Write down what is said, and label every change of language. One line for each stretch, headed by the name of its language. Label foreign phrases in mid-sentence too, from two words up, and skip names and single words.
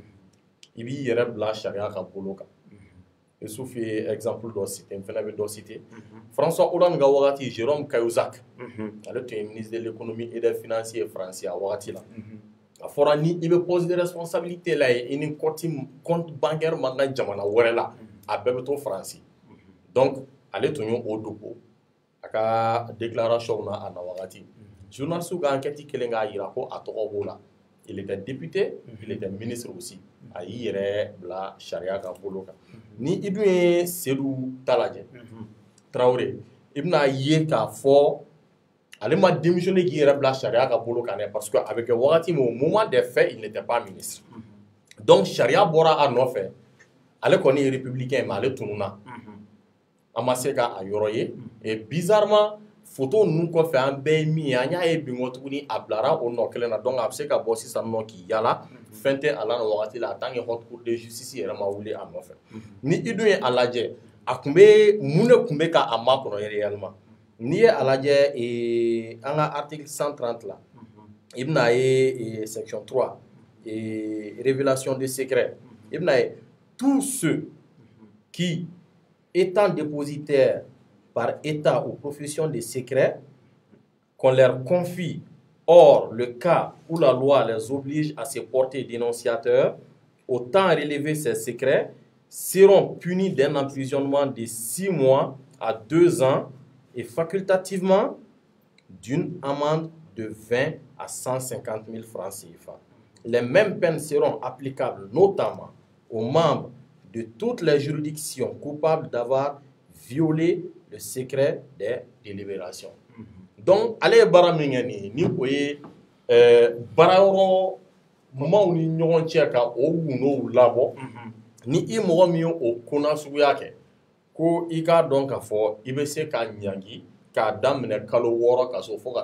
Bambara: i b'i yɛrɛ bila sariya ka bolo kan Youssouf ye exemple dɔ cité n fɛnɛ bɛ dɔ cité François Hollande ka wagati Jérôme Cahuzac ale tun ye
French: ministre de l'économie et des finances français
Bambara: a wagati la a fɔra ni i bɛ
French: poste de responsabilité
Bambara: la ye i ni
French: compte bancaire
Bambara: man kan jamana wɛrɛ la a bɛɛ bɛ to Faransi donc ale tun ye o dogo a ka déclaration na a na wagati journaliste ka enquête kelen k'a yira ko a tɔgɔ b'o la
French: il était député il était ministre aussi
Bambara: a y'i yɛrɛ bila sariya ka bolo kan ni i dun ye Seydou ta lajɛ Traoré i bɛna ye k'a fɔ ale ma démissionné k'i yɛrɛ bila sariya ka bolo kan dɛ
French: parce que
Bambara: a bɛ kɛ wagati min
French: au moment des faits il n'était pas ministre donc
Bambara: sariya bɔra a nɔfɛ ale kɔni ye républicain mais ale tununa an ma se ka a yɔrɔ ye
French: et bizarrement
Bambara: photo ninnu kɔfɛ an bɛɛ ye min ye an y'a ye bi nkɔ tuguni a bilara o nɔ kelen na donc a bɛ se ka bɔ sisan nɔ k'i yala fɛn tɛ a la nin wagati la
French: en tant que haute cour de justice
Bambara: yɛrɛ ma wuli a nɔfɛ ni i dun ye a lajɛ a tun bɛ mun de tun bɛ k'a makɔnɔ réellement n'i ye a lajɛ an ka article 130 la i bɛna ye section 3
French: révélation de secret
Bambara: i bɛna ye
French: tous ceux qui étant dépositaires par état ou profession de secret qu'on leur confie. Or, le cas où la loi les oblige à se porter dénonciateurs, autant relever ces secrets, seront punis d'un emprisonnement de 6 mois à 2 ans et facultativement d'une amende de 20 à 150 000 francs CFA. Les mêmes peines seront applicables notamment aux membres de toutes les juridictions coupables d'avoir violé le secret des délibérations. Donc, allez
Bambara: bara mingani ni oye bara yɔrɔ maaw ni ɲɔgɔn cɛ ka o gundo labɔ ni i mɔgɔ min o kona suguya kɛ ko i k'a dɔn k'a fɔ i bɛ se ka ɲangi k'a daminɛ kalo 6 kaso fo ka